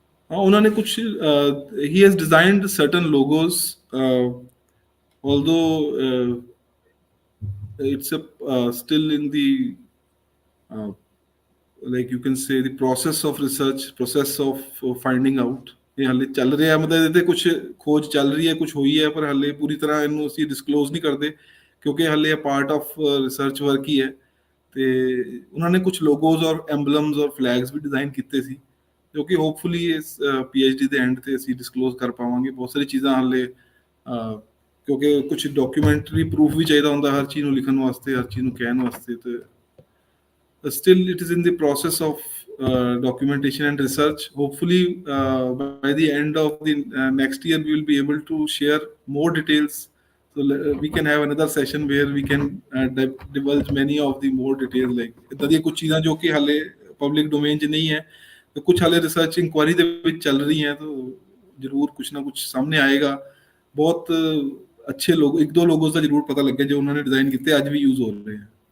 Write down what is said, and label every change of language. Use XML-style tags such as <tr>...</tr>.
<pa>ਹਾਂ, ਉਹਨਾਂ ਨੇ ਕੁਝ he</pa> <en>Has designed certain logos, although it's still in the like you can say the process of research, process of finding out।</en> <pa>ਇਹ ਹਾਲੇ ਚੱਲ ਰਿਹਾ, ਮਤਲਬ ਇਹਦੇ ਕੁਝ ਖੋਜ ਚੱਲ ਰਹੀ ਹੈ, ਕੁਝ ਹੋਈ ਹੈ, ਪਰ ਹਾਲੇ ਪੂਰੀ ਤਰ੍ਹਾਂ ਇਹਨੂੰ ਅਸੀਂ ਡਿਸਕਲੋਜ਼ ਨਹੀਂ ਕਰਦੇ, ਕਿਉਂਕਿ ਹਾਲੇ ਇਹ ਪਾਰਟ ਆਫ ਰਿਸਰਚ ਵਰਕ ਹੀ ਹੈ। ਤੇ ਉਹਨਾਂ ਨੇ ਕੁਝ ਲੋਗੋਜ਼ ਔਰ ਐਂਬਲਮਸ ਔਰ ਫਲੈਗਸ ਵੀ ਡਿਜ਼ਾਈਨ ਕੀਤੇ ਸੀ, ਜੋ ਕਿ ਹੋਪਫੁਲੀ ਇਸ PhD ਦੇ ਐਂਡ ਤੇ ਅਸੀਂ ਡਿਸਕਲੋਜ਼ ਕਰ ਪਾਵਾਂਗੇ। ਬਹੁਤ ਸਾਰੀ ਚੀਜ਼ਾਂ ਹਾਲੇ, ਕਿਉਂਕਿ ਕੁਝ ਡਾਕੂਮੈਂਟਰੀ ਪ੍ਰੂਫ ਵੀ ਚਾਹੀਦਾ ਹੁੰਦਾ ਹਰ ਚੀਜ਼ ਨੂੰ ਲਿਖਣ ਵਾਸਤੇ, ਹਰ ਚੀਜ਼ ਨੂੰ ਕਹਿਣ ਵਾਸਤੇ।</pa> <en>ਤੇ still it is in the process of documentation and research। Hopefully by the end of the next year we will be able to share more details, so we can have another session where we can divulge many of the more details, like</en> <pa>ਇੱਦਾਂ ਦੀਆਂ ਕੁਝ ਚੀਜ਼ਾਂ ਜੋ ਕਿ ਹਾਲੇ public domain 'ਚ ਨਹੀਂ ਹੈ, ਤੇ ਕੁਝ ਹਾਲੇ ਰਿਸਰਚ ਇਨਕੁਆਇਰੀ ਦੇ ਵਿੱਚ ਚੱਲ ਰਹੀ ਹੈ। ਤਾਂ ਜ਼ਰੂਰ ਕੁਝ ਨਾ ਕੁਝ ਸਾਹਮਣੇ ਆਏਗਾ। ਬਹੁਤ ਅੱਛੇ ਲੋਗ, ਇੱਕ ਦੋ ਲੋਗੋਸ ਦਾ ਜ਼ਰੂਰ ਪਤਾ ਲੱਗਿਆ ਜੋ ਉਹਨਾਂ ਨੇ ਡਿਜ਼ਾਈਨ ਕੀਤੇ, ਅੱਜ ਵੀ ਯੂਜ਼ ਹੋ ਰਹੇ ਆ।</pa>